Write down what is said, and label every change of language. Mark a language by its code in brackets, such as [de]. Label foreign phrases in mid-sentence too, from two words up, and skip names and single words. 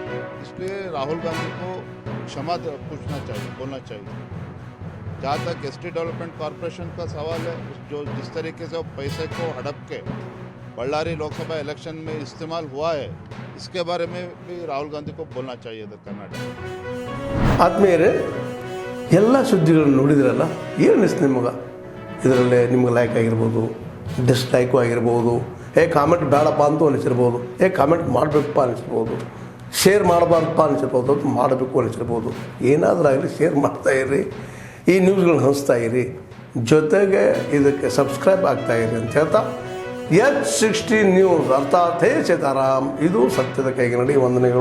[hi] इसलिए राहुल गांधी को क्षमा पूछना चाहिए, बोलना चाहिए। जहाँ तक एसटी डेवलपमेंट कॉरपोरेशन का सवाल है, जो जिस तरीके से वो पैसे को हड़प के बಳ್ಳारी लोकसभा इलेक्शन में इस्तेमाल हुआ है, इसके बारे में भी राहुल गांधी को बोलना चाहिए इधर कर्नाटक। [kn] ಆತ್ಮೀಯರೇ, ಎಲ್ಲ ಸುದ್ದಿಗಳನ್ನು ನೋಡಿದ್ರಲ್ಲ, ಏನು ಅನಿಸ್ತು ನಿಮಗೆ? ಇದರಲ್ಲೇ ನಿಮ್ಗೆ ಲೈಕ್ ಆಗಿರ್ಬೋದು, ಡಿಸ್ಲೈಕು ಆಗಿರ್ಬೋದು, ಕಾಮೆಂಟ್ ಬೇಡಪ್ಪ ಅಂತೂ ಅನಿಸಿರ್ಬೋದು, ಕಾಮೆಂಟ್ ಮಾಡಬೇಕಪ್ಪ ಅನಿಸಿರ್ಬೋದು, ಶೇರ್ ಮಾಡಬಾರ್ದಪ್ಪ ಅನಿಸಿರ್ಬೋದು, ಅದು ಮಾಡಬೇಕು ಅನಿಸಿರ್ಬೋದು. ಏನಾದರೂ ಆಗಲಿ ಶೇರ್ ಮಾಡ್ತಾಯಿರಿ, ಈ ನ್ಯೂಸ್ಗಳನ್ನ ಹಂಚ್ತಾ ಇರಿ, ಜೊತೆಗೆ ಇದಕ್ಕೆ ಸಬ್ಸ್ಕ್ರೈಬ್ ಆಗ್ತಾಯಿರಿ ಅಂತ ಹೇಳ್ತಾ H60 ನ್ಯೂಸ್ ಅರ್ಥಾತ್ ಹೇ ಸೀತಾರಾಮ್, ಇದು ಸತ್ಯದ ಕೈಗೆ ನಡಿ.